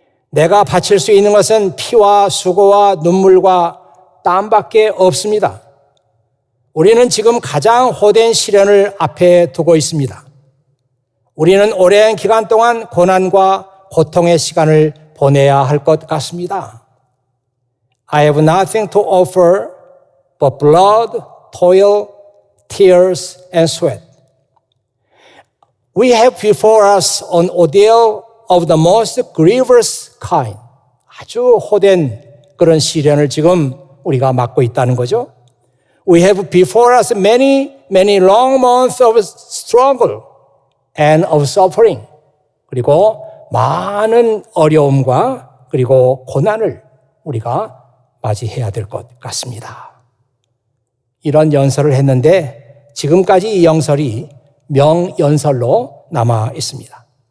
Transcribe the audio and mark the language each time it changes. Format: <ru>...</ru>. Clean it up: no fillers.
<ko>내가 바칠 수 있는 것은 피와 수고와 눈물과 땀밖에 없습니다. 우리는 지금 가장 호된 시련을 앞에 두고 있습니다. 우리는 오랜 기간 동안 고난과 고통의 시간을 보내야 할 것 같습니다.</ko> <en>I have nothing to offer but blood, toil, tears, and sweat. We have before us an ordeal of the most grievous kind.</en> <ko>아주 호된 그런 시련을 지금 우리가 맞고 있다는 거죠.</ko> <en>We have before us many long months of struggle and of suffering.</en> <ko>그리고 많은 어려움과 그리고 고난을 우리가 맞이해야 될 것 같습니다. 이런 연설을 했는데 지금까지 이 연설이 명연설로 남아 있습니다.</ko>